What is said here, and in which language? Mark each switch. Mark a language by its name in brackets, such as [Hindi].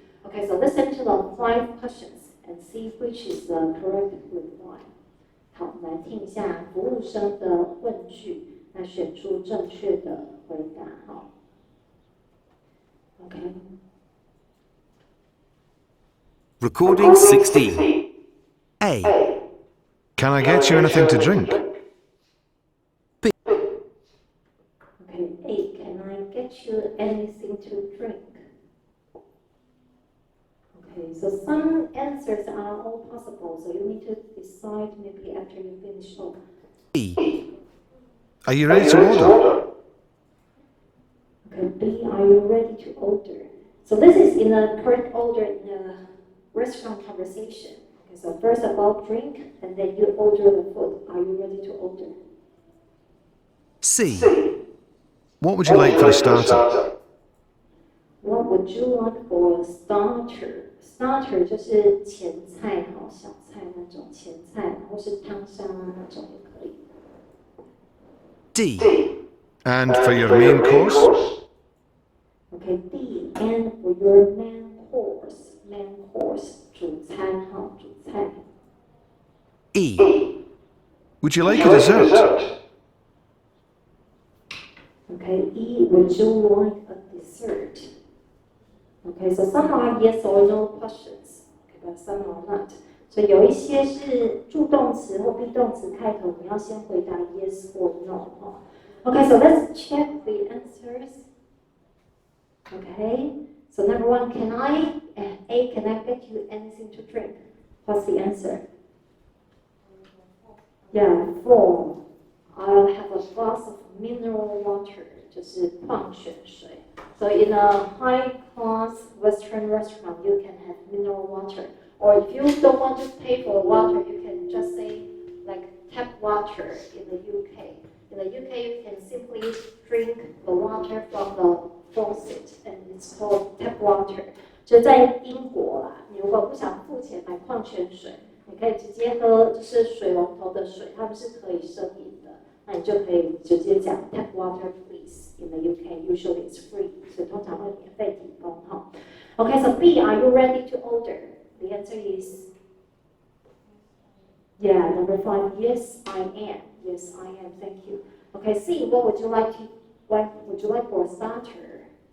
[English] Okay, so listen to the 5 questions and see which is the correct reply. [Chinese] 好，我们来听一下服务生的问句，那选出正确的回答。好 ，OK。 [English] Recording 16. A, Can I get you anything to drink? Okay, A, can I get you anything to drink? Okay, so some answers are all possible, so you need to decide maybe after you finish. Oh, B, Are you ready to order? okay, B, are you ready to order? So this is in the correct order in a restaurant conversation. Okay, so first about drink, and then you order the food. Are you ready to order? C, What would you like for a starter? What would you like for a starter? [Chinese] Starter 就是前菜哈，小菜那种前菜，或是汤沙那种也可以。 [English] D, And for your main course? Okay, D, and for your main course [Chinese] 主餐哈，主菜。 [English] E, Would you like a dessert? Okay, E, would you like a dessert? Okay, so some are yes or no questions, okay, but some are not. [Chinese] 所以有一些是助动词或 be 动词开头，你要先回答 [English] yes or no [Chinese] 哈。 [English] Okay, so let's check the answers. Okay, so number 1, can I get you anything to drink? What's the answer? Yeah, 4. I'll have a glass of mineral water, [Chinese] 就是矿泉水. [English] So in a high-class Western restaurant, you can have mineral water. Or if you don't want to pay for water, you can just say like tap water in the UK. In the UK, you can simply drink the water from the faucet, and it's called tap water. [Chinese] 就在英国啦，你如果不想付钱买矿泉水，你可以直接喝就是水龙头的水，他们是可以生饮的，那你就可以直接讲 [English] tap water please. In the UK, usually it's free, [Chinese] 所以通常会免费提供哈。 [English] Okay, so B, are you ready to order? The answer is yeah, number 5. Yes, I am. Yes, I am. Thank you. Okay, C, what would you like for a starter?